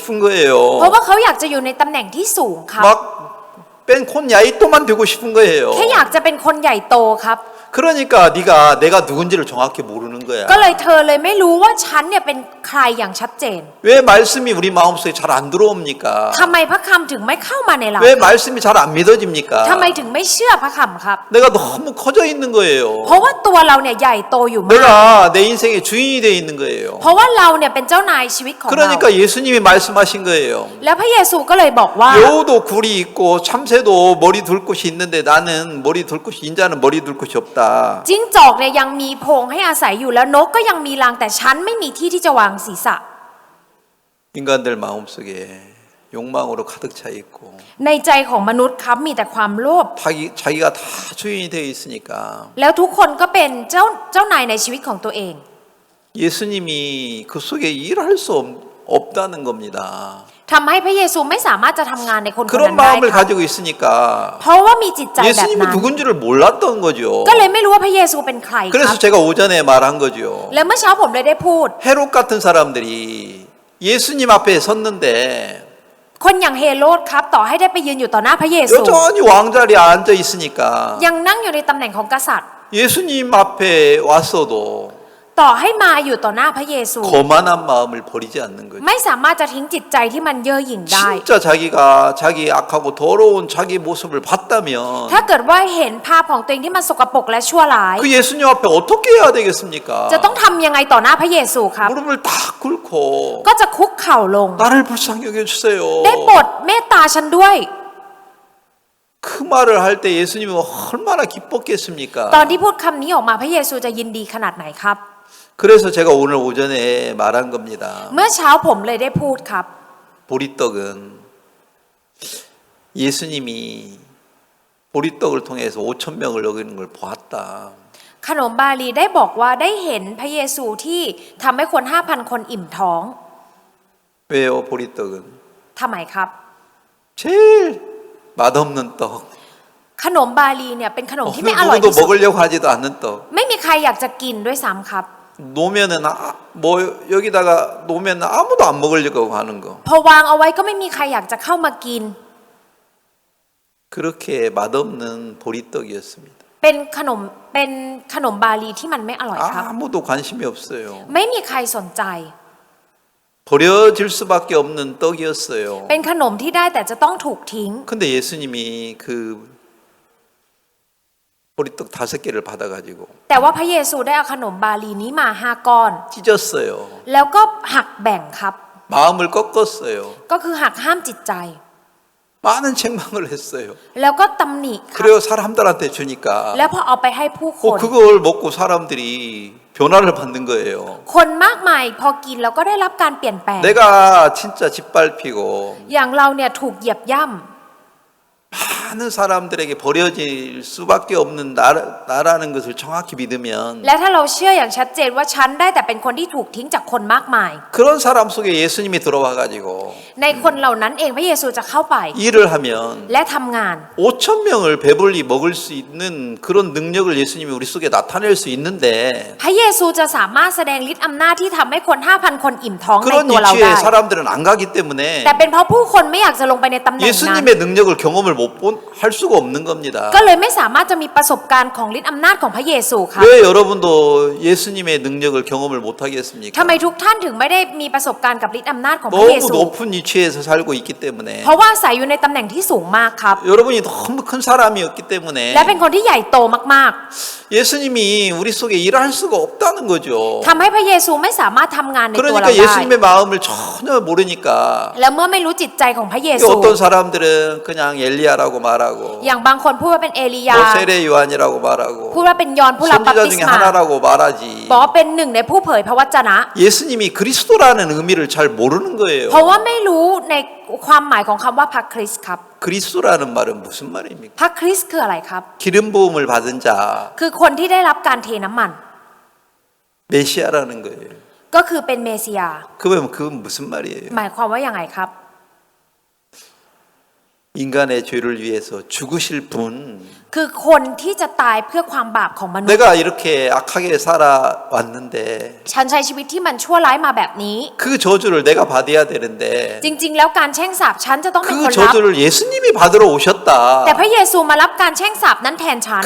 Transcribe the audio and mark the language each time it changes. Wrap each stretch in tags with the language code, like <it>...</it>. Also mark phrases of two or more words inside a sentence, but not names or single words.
<th>เพราะ</th> <ko>거예요.</ko> <th>ว่าเขาอยากจะอยู่ในตำแหน่งที่สูงครับ</th> <ko>막</ko> <th>เป็นคนใหญ่โต만</th> <ko>되고 싶은 거예요.</ko> <th>แค่อยากจะเป็นคนใหญ่โตครับ</th> <ko>그러니까 내가 누군지를 정확히 모르는 거야.</ko> <th>ก็เลยเธอเลยไม่รู้ว่าฉันเนี่ยเป็นใครอย่างชัดเจน</th> <ko>왜 말씀이 우리 마음속에 잘 안 들어옵니까?</ko> <th>ทำไมพระคำถึงไม่เข้ามาในเรา</th> <ko>왜 말씀이 잘 안 믿어집니까?</ko> <th>ทำไมถึงไม่เชื่อพระคำครับ</th> <ko>내가 너무 커져 있는 거예요.</ko> <th>เพราะว่าตัวเราเนี่ยใหญ่โตอยู่มาก</th> <ko>내가 내 인생의 주인이 돼 있는 거예요.</ko> <th>เพราะว่าเราเนี่ยเป็นเจ้านายชีวิตของเรา</th> <ko>그러니까 예수님이 말씀하신 거예요.</ko> <th>แล้วพระเยซูก็เลยบอกว่า</th> <ko>여우도 굴이 있고 참새도 머리 둘 곳이 있는데 나는 머리 둘 곳이 인자는 머리 둘 곳이 없다.</ko> <th>จิ้งจอกเนี่ยยังมีโพรงให้อาศัยอยู่แล้วนกก็ยังมีรังแต่ฉันไม่มีที่ที่จะวางศีรษะ</th> <ko>인간들 마음속에 욕망으로 가득 차 있고</ko> <th>ในใจของมนุษย์ครับมีแต่ความโลภ</th> <ko>자기가 다 주인이 되어 있으니까</ko> <th>แล้วทุกคนก็เป็นเจ้านายในชีวิตของตัวเอง</th> <ko>예수님이 그 속에 일할 수 없다는 겁니다.</ko> <th>ทำให้พระเยซูไม่สามารถจะทำงานในคนคน</th> <ko>그런</ko> <th>นั้นได้</th> <ko>마음을</ko> <th>ครับ</th> <ko>가지고 있으니까</ko> <th>เพราะว่ามีจิตใจแบบ</th> <ko>예수님이</ko> <th>นั้น</th> <ko>누군지를 몰랐던 거죠.</ko> <th>ก็เลยไม่รู้ว่าพระเยซูเป็นใครค</th> <ko>그래서</ko> <th>รับ</th> <ko>제가 오전에 말한 거죠.</ko> <th>และเมื่อเช้าผมเลยได้พูด</th> <ko>헤롯 같은 사람들이 예수님 앞에 섰는데</ko> <th>คนอย่างเฮโรดครับต่อให้ได้ไปยืนอยู่ต่อหน้าพระเยซู</th> <ko>여전히 왕자리에 앉아 있으니까</ko> <th>ยังนั่งอยู่ในตำแหน่งของกษัตริย์</th> <ko>예수님 앞에 왔어도</ko> <th>ต่อให้มาอยู่ต่อหน้าพระเยซู</th> <ko>거만한 마음을 버리지 않는 거죠.</ko> <th>ไม่สามารถจะทิ้งจิตใจที่มันเย่อหยิ่งได้</th> <ko>진짜 자기가 자기 악하고 더러운 자기 모습을 봤다면</ko> <th>ถ้าเกิดว่าเห็นภาพของตัวเองที่มันสกปรกและชั่วร้าย</th> <ko>그 예수님 앞에 어떻게 해야 되겠습니까?</ko> <th>จะต้องทำยังไงต่อหน้าพระเยซูครับ</th> <ko>무릎을 딱 꿇고</ko> <th>ก็จะคุกเข่าลง</th> <ko>나를 불쌍히 여겨주세요.</ko> <th>ได้โปรดเมตตาฉันด้วย</th> <ko>그 말을 할 때 예수님은 얼마나 기뻤겠습니까?</ko> <th>ตอนที่พูดคำนี้ออกมาพระเยซูจะยินดีขนาดไหนครับ</th> <ko>그래서 제가 오늘 오전에 말한 겁니다.</ko> <th>เมื่อเช้าผมเลยได้พูดครับ</th> <ko>보리떡은 예수님이 보리떡을 통해서 5천 명을 먹이는 걸 보았다.</ko> <th>ขนมบาลีได้บอกว่าได้เห็นพระเยซูที่ทำให้คน 5,000 คนอิ่มท้อง</th> <ko>왜요? 보리떡은</ko> <th>ทำไมครับ</th> <ko>제일 맛없는 떡.</ko> <th>ขนมบาลีเนี่ยเป็นขนมที่ไม่อร่อย</th> <ko>누구도</ko> <th>ที่สุด</th> <ko>먹으려고 하지도 않는 떡.</ko> <th>ไม่มีใครอยากจะกินด้วยซ้ำครับ</th> <ko>놓으면은 뭐 여기다가 놓으면 아무도 안 먹으려고 하는 거.</ko> <th>พอวางเอาไว้ก็ไม่มีใครอยากจะเข้ามากิน</th> <ko>그렇게 맛없는 보리떡이었습니다.</ko> <th>เป็นขนมบาลีที่มันไม่อร่อยครับ</th> <ko>아무도 관심이 없어요.</ko> <th>ไม่มีใครสนใจ</th> <ko>버려질 수밖에 없는 떡이었어요.</ko> <th>เป็นขนมที่ได้แต่จะต้องถูกทิ้ง</th> <ko>근데 예수님이 그 보리떡 5개를 받아가지고</ko> <th>แต่ว่าพระเยซูได้เอาขนมบาลีนี้มา5 ก้อน</th> <ko>찢었어요.</ko> <th>แล้วก็หักแบ่งครับ</th> <ko>마음을 꺾었어요.</ko> <th>ก็คือหักห้ามจิตใจ</th> <ko>많은 책망을 했어요.</ko> <th>แล้วก็ตำหนิครับ</th> <ko>그래요 사람들한테 주니까</ko> <th>แล้วพอเอาไปให้ผู้คน</th> <ko>그걸 먹고 사람들이 변화를 받는 거예요.</ko> <th>คนมากมายพอกินแล้วก็ได้รับการเปลี่ยนแปลง</th> <ko>내가 진짜 짓밟히고</ko> <th>อย่างเราเนี่ยถูกเหยียบย่ำ</th> <ko>많은 사람들에게 버려질 수밖에 없는 나라는 것을 정확히 믿으면</ko> <th>และถ้าเราเชื่ออย่างชัดเจนว่าฉันได้แต่เป็นคนที่ถูกทิ้งจากคนมากมาย</th> <ko>그런 사람 속에 예수님이 들어와 가지고</ko> <th>ในคนเหล่านั้นเองพระเยซูจะเข้าไป</th> <ko>일을 하면</ko> <th>และทำงาน</th> <ko>5천 명을 배불리 먹을 수 있는 그런 능력을 예수님이 우리 속에 나타낼 수 있는데</ko> <th>พระเยซูจะสามารถแสดงฤทธิ์อำนาจที่ทำให้คน 5,000 คนอิ่มท้องใน</th> <ko>그런</ko> <th>ตัวเรา</th> <ko>위치에</ko> <th>ได้</th> <ko>사람들은 안 가기 때문에</ko> <th>แต่เป็นเพราะผู้คนไม่อยากจะลงไปในตำแหน่งนั้น</th> <ko>예수님의 능력을 경험을 할 수가 없는 겁니다.</ko> <th>ก็เลยไม่สามารถจะมีประสบการณ์ของฤทธิ์อำนาจของพระเยซูครับ</th> <ko>왜 여러분도 예수님의 능력을 경험을 못 하겠습니까?</ko> <th>ทำไมทุกท่านถึงไม่ได้มีประสบการณ์กับฤทธิ์อำนาจของพระเย</th> <ko>너무</ko> <th>ซู</th> <ko>높은 위치에서 살고 있기 때문에</ko> <th>เพราะว่าอาศัยอยู่ในตำแหน่งที่สูงมากครับ</th> <ko>여러분이 너무 큰 사람이었기 때문에</ko> <th>และเป็นคนที่ใหญ่โตมาก</th> <ko>예수님이 우리 속에 일할 수가 없다는 거죠.</ko> <th>ๆทำให้พระเยซูไม่สามารถทำงานในตัวเรา</th> <ko>그러니까</ko> <th>ได้</th> <ko>예수님의 마음을 전혀 모르니까</ko> <th>แล้วเมื่อไม่รู้จิตใจของพระเยซู</th> <ko>어떤 사람들은 그냥 엘리야라고 말하고</ko> <th>อย่างบางคนพูดว่าเป็นเอลียา</th> <ko>뭐 세례 요한이라고 말하고</ko> <th>พูดว่าเป็นยอห์นผู้รับบัพ</th> <ko>선지자</ko> <th>ติศ</th> <ko>중에</ko> <th>มา</th> <ko>하나라고 말하지</ko> <th>บอกว่าเป็นหนึ่งในผู้เผยพระวจนะ</th> <ko>예수님이 그리스도라는 의미를 잘 모르는 거예요.</ko> <th>เพราะว่าไม่รู้ในความหมายของคำว่าพระคริสต์ครับ</th> <ko>그리스도라는 말은 무슨 말입니까?</ko> <th>พระคริสต์คืออะไรครับ</th> <ko>기름 부음을 받은 자</ko> <th>คือคนที่ได้รับการเทน้ำมัน</th> <ko>메시아라는 거예요.</ko> <th>ก็คือเป็นเมสสิยา</th> <ko>그건 무슨 말이에요?</ko> <th>หมายความว่าอย่างไรครับ</th> <ko>인간의 죄를 위해서 죽으실 분</ko> <th>คือคนที่จะตายเพื่อความบาปของมนุษย์</th> <ko>내가 이렇게 악하게 살아왔는데</ko> <th>ฉันใช้ชีวิตที่มันชั่วร้ายมาแบบนี้</th> <ko>그 저주를 내가 받아야 되는데</ko> <th>จริง ๆ แล้วการแช่งสาปฉันจะต้องเป็นค</th> <ko>그</ko> <th>นรับ</th> <ko>저주를 예수님이 받으러 오셨다.</ko> <th>แต่พระเยซูมารับการแช่งสาปนั้นแทนฉัน</th>